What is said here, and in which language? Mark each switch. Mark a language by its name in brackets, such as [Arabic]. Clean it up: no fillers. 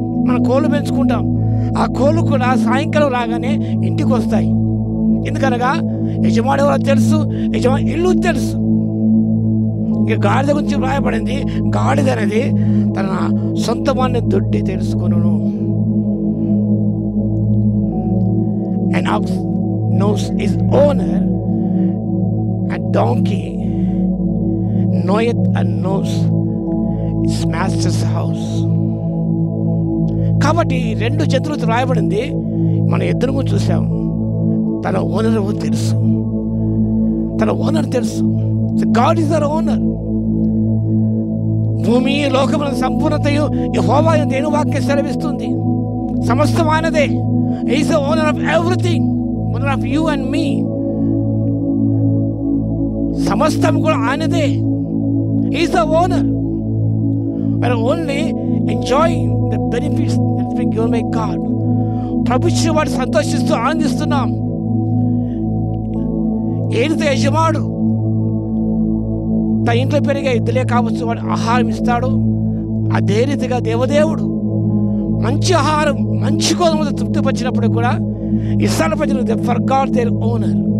[Telugu] మనం కోళ్ళు పెంచుకుంటాం, ఆ కోళ్ళు కూడా సాయంకాలం రాగానే ఇంటికి వస్తాయి. ఎందుకనగా యజమాని ఎవరో తెలుసు, యజమాని ఇల్లు తెలుసు. ఇక గాడిద గురించి వ్రాయబడింది, గాడిద అనేది తన సొంత వాడిని దొడ్డి తెలుసుకొనును. [English] An ox knows his owner, and donkey knoweth and knows his master's house. [Telugu] కాబట్టి రెండు జంతువులతో రాయబడింది. మన ఎద్దును చూసాము, తన ఓనర్ తెలుసు, తన ఓనర్ తెలుసు. [English] God is their owner. [Telugu] భూమి లోకముల సంపూర్ణతయు యెహోవా దేవుని వాక్యం సెలవిస్తుంది. సమస్తం ఆయనదే. [English] He is the owner of everything, owner of you and me. [Telugu] సమస్తం కూడా ఆయనదే. [English] He is the owner. We are only enjoying the benefits that has been given by God. [Telugu] ప్రభు ఇచ్చిన వాడు సంతోషిస్తూ ఆనందిస్తున్నాం. ఏదైతే యజమాడు తన ఇంట్లో పెరిగే ఎద్దులే కావచ్చు, వాడు ఆహారం ఇస్తాడు. అదే రీతిగా దేవదేవుడు మంచి ఆహారం, మంచి కోదములతో తృప్తిపరిచినప్పుడు కూడా ఇశ్రాయేలు ప్రజలు [English] They forgot their owner.